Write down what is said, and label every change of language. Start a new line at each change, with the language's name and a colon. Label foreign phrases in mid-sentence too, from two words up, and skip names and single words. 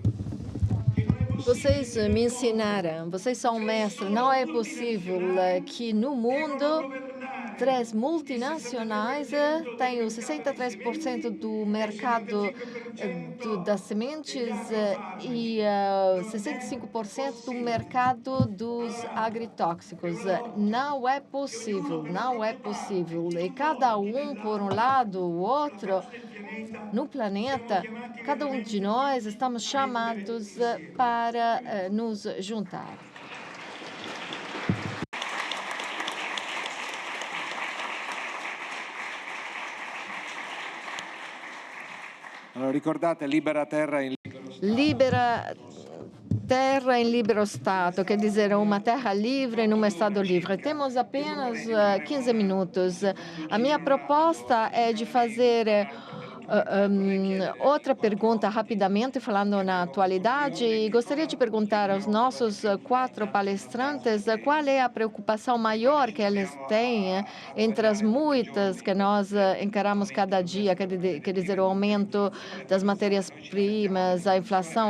Portuguese: Vocês me ensinaram, vocês são mestres, não é possível que no mundo 3 multinacionais tenham 63% do mercado das sementes e 65% do mercado dos agrotóxicos. Não é possível, não é possível. E cada um por um lado, o outro, no planeta, cada um de nós estamos chamados para nos juntar.
Italian: Allora, ricordate, libera terra in Libera terra em libero Stato,
Portuguese: quer dizer, uma terra livre num Estado livre. Temos apenas 15 minutos. A minha proposta é de fazer outra pergunta rapidamente, falando na atualidade. E gostaria de perguntar aos nossos 4 palestrantes qual é a preocupação maior que eles têm entre as muitas que nós encaramos cada dia, quer dizer, o aumento das matérias-primas, a inflação.